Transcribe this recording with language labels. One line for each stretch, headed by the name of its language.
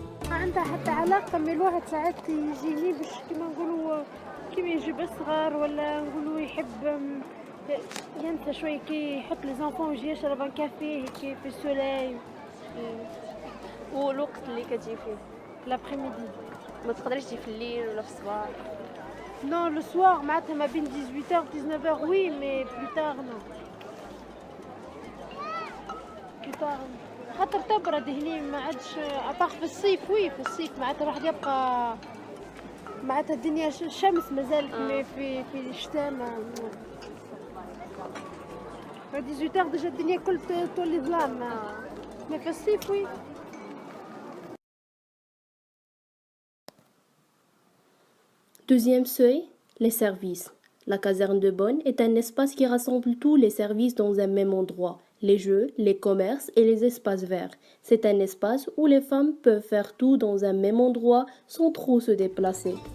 Arabic: عندها حتى علاقة من الواحد ساعات يجي باش كيما نقولوا كيما يجيب صغار ولا نقولوا يحب ينسى شوي كي يحط لي زونفون ويجي يشرب ان كافي هيك في السولاي والوقت اللي كتجي فيه لابريميدي. ما تقدريش تجي في الليل ولا في الصباح.
French: Non, le soir,
Arabic: معناتها ما بين
French: 18h 19h oui, mais plus tard non. Plus tard.
Arabic: خاطر تبرد هني ما عادش اباغ في الصيف وي في الصيف معناتها الواحد يبقى معناتها الدنيا الشمس مازالت مي في الشتاء ما 18h ديجا الدنيا كل تولي ظلام مي في الصيف وي.
French: Deuxième seuil, les services. La caserne de Bonn est un espace qui rassemble tous les services dans un même endroit, les jeux, les commerces et les espaces verts. C'est un espace où les femmes peuvent faire tout dans un même endroit sans trop se déplacer.